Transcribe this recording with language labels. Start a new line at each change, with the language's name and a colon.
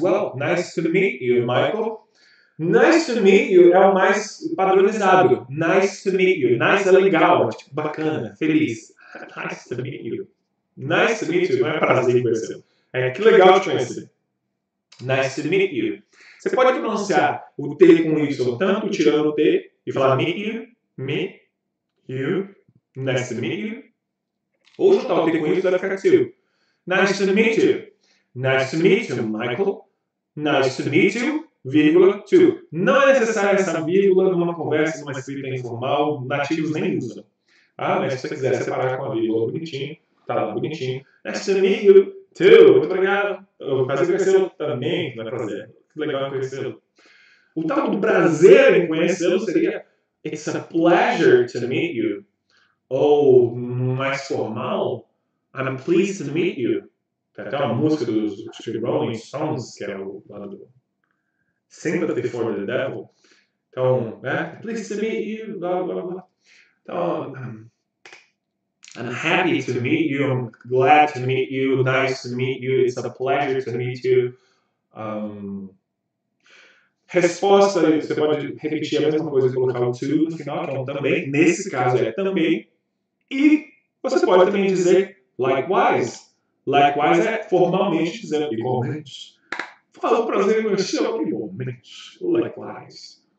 English: Well, nice to meet you, Michael. Nice to meet you
Portuguese: é o mais padronizado.
English: Nice to meet you.
Portuguese: Nice é legal, tipo, bacana, feliz.
English: Nice to meet you. Nice to meet you
Portuguese: não é prazer em conhecê-lo. É que legal te conhecer. Nice to meet you. Você pode pronunciar o T com Y, tanto tirando o T e falar meet you, me, you, nice to meet you. Ou juntar o T com Y vai ficar too.
English: Nice to meet you. Nice to meet you, Michael. Nice to meet you, vírgula, to.
Portuguese: Não é necessária essa vírgula numa conversa, numa escrita informal, nativos nem usam. Ah, mas se você quiser separar com a vírgula bonitinho, tá lá bonitinho.
English: Nice to meet you, too.
Portuguese: Muito obrigado. Prazer em conhecê-lo também, não é prazer. Que legal em conhecê-lo. O tal do prazer em conhecê-lo seria
English: It's a pleasure to meet you.
Portuguese: Ou, mais formal,
English: I'm pleased to meet you. Tem até uma música dos Rolling Stones, que é o do Sympathy for the Devil.
Portuguese: Então,
English: pleased to meet you, blá, blá, blá.
Portuguese: Então,
English: I'm happy to meet you, I'm glad to meet you, nice to meet you, it's a pleasure to meet you.
Portuguese: Resposta, você pode repetir a mesma coisa e colocar o to no final, que é um também. Nesse caso é também. E você pode também dizer likewise. Likewise é formalmente dizendo igualmente. Fala o prazer em conhecê-lo igualmente. Likewise.